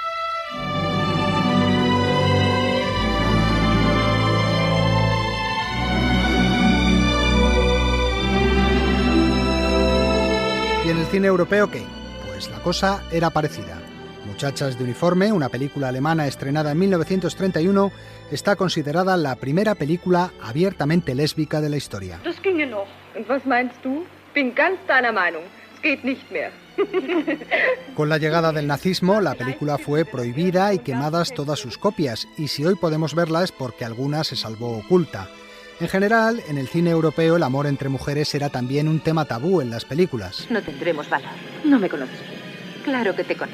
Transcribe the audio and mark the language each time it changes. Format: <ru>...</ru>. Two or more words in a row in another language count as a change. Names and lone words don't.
<es>¿Y en el cine europeo qué? Pues la cosa era parecida. Muchachas de uniforme, una película alemana estrenada en 1931, está considerada la primera película abiertamente lésbica de la historia.</es> <de>Das ginge noch. Und was meinst du? Bin ganz deiner Meinung. Es geht nicht mehr.</de> <es>Con la llegada del nazismo, la película fue prohibida y quemadas todas sus copias, y si hoy podemos verla es porque alguna se salvó oculta. En general, en el cine europeo el amor entre mujeres era también un tema tabú en las películas. No tendremos valor. No me conoces bien. Claro que te conozco.</es>